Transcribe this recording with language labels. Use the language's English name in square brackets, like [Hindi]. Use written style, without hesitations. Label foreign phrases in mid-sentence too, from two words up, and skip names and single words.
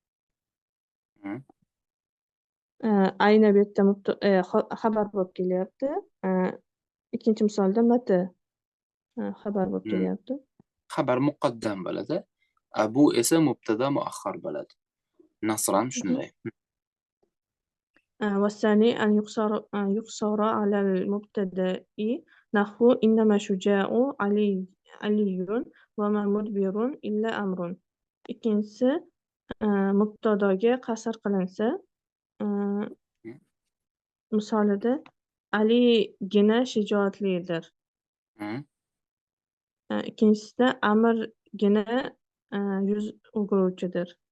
[Uzbek] Ayni bu yerda xabar bo'lib kelyapti. Ikkinchi misolda mata xabar bo'lib kelyapti. [Arabic] خبر مقدم [Uzbek] bo'ladi. Abu esa [Arabic] مبتدأ مؤخر [Uzbek] bo'ladi. Nasran shunday. [Arabic] والثاني أن يقصر على المبتدأ، نحو إنما شجاع علي وما مدبر إلا أمر. [Uzbek] Ikkinchisi mubtadoga qasr qilinsa, misolida Aligina shijoatlidir. Ikkinchisida Amirgina yuz o'giruvchidir.